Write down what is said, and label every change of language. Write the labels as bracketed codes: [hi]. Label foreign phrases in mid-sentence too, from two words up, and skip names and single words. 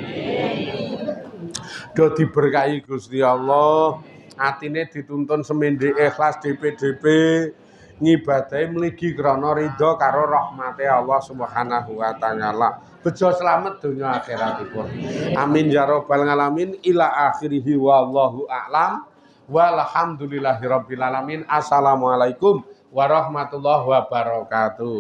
[jv] Do diberkahi Gusti Allah. Atine dituntun semende ikhlas DP-DP ngibadahi mligi krana ridho karo rahmate Allah [ar] سبحانه وتعالى. [jv] Bejo slamet donya akhiratipun. [ar] آمين يا رب العالمين إلى آخره والله أعلم. والحمد لله رب العالمين. السلام عليكم ورحمة الله وبركاته.